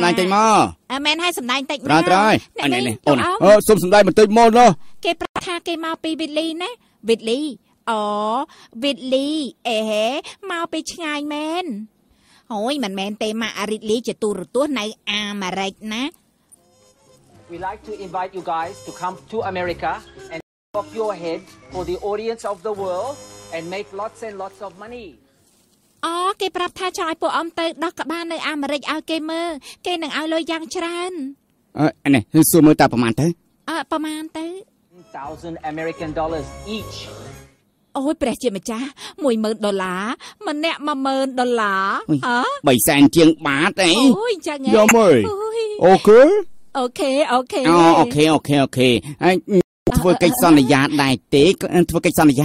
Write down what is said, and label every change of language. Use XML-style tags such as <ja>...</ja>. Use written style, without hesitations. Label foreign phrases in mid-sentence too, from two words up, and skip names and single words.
<km>មែនហើយសម្ដែងតិចមក ត្រូវនេះអូនសុំសម្ដែងបន្តិចមកណោះ គេប្រាប់ថាគេមកពីវិតលីណាវិតលីវិតលីមកពីឆ្ងាយមែនអូយមិនមែនទេម៉ាក់រិតលីជាទូរទស្សន៍នៅអាមេរិកណា</km> <en>We like to invite you guys to come to America and pop your head for the audience of the world and make lots and lots of money</en> <km>អូគេប្រាប់ថាចង់ឲ្យពួកអមទៅដោះក្បាលនៅអាមេរិកឲ្យគេមើលគេនឹងឲ្យលុយយ៉ាងច្រើន នេះសួរមើលតើប្រហែលទៅ ប្រហែលទៅ</km> <en>$1,000 American dollars each.</en> <km>អូយព្រះជាម្ចាស់$10,000ម្នាក់$10,000 300,000 ជាងបាតអី អូយចឹង យ៉ាំអើយ អូ អូខេ អូខេ អូខេហើយធ្វើកិច្ចសន្យាដែរទេធ្វើកិច្ចសន្យា</km>